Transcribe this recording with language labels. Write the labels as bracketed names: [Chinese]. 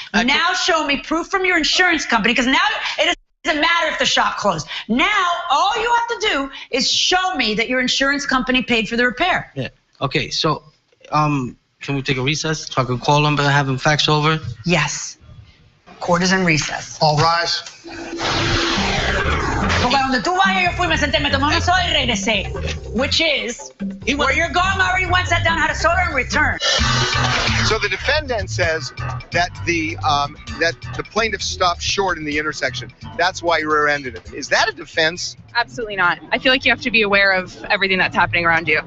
[English] Now show me proof from your insurance company, because now it doesn't matter if the shop closed. Now all you have to do is show me that your insurance company paid for the repair. Yeah. Okay. So, can we take a recess so I can call him and have him fax over? Yes. Court is in recess. All rise. [Spanish] Porque donde tú vayas, yo fui, me senté, me tomé una soda y regresé. [English] Which is, where you're going, I already went, sat down, had a soda, and returned. So the defendant says that the plaintiff stopped short in the intersection. That's why you rear-ended it. Is that a defense? Absolutely not. I feel like you have to be aware of everything that's happening around you.